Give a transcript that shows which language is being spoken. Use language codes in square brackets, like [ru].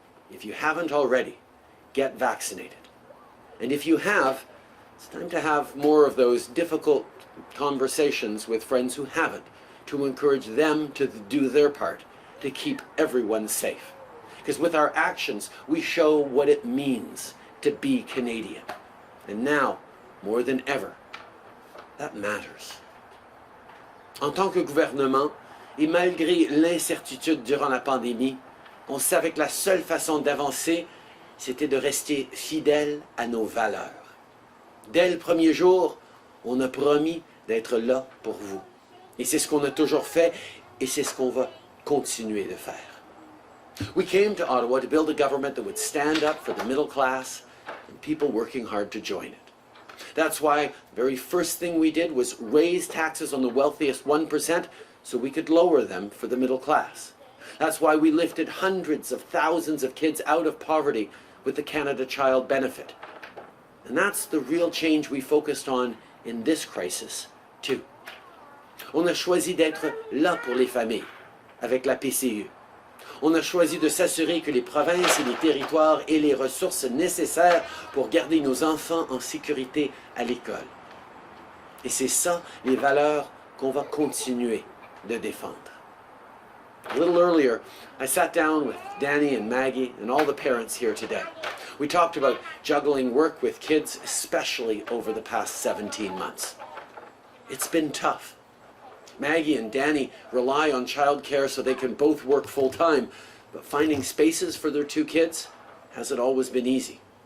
[en] If you haven't already, get vaccinated. And if you have, it's time to have more of those difficult conversations with friends who haven't, to encourage them to do their part to keep everyone safe. Because with our actions, we show what it means to be Canadian. And now, more than ever, that matters. [fr] En tant que gouvernement, et malgré l'incertitude durant la pandémie, on savait que la seule façon d'avancer, c'était de rester fidèle à nos valeurs. Dès le premier jour, on a promis d'être là pour vous. Et c'est ce qu'on a toujours fait, et c'est ce qu'on va continuer de faire. [en] We came to Ottawa to build a government that would stand up for the middle class and people working hard to join it. That's why the very first thing we did was raise taxes on the wealthiest 1% so we could lower them for the middle class. That's why we lifted hundreds of thousands of kids out of poverty with the Canada Child Benefit. And that's the real change we focused on in this crisis, too. [fr] On a choisi d'être là pour les familles, avec la PCU. On a choisi de s'assurer que les provinces et les territoires aient les ressources nécessaires pour garder nos enfants en sécurité à l'école. Et c'est ça, les valeurs qu'on va continuer de défendre. [en] A little earlier, I sat down with Danny and Maggie and all the parents here today. We talked about juggling work with kids, especially over the past 17 months. It's been tough. Maggie and Danny rely on childcare so they can both work full-time, but finding spaces for their two kids hasn't always been easy.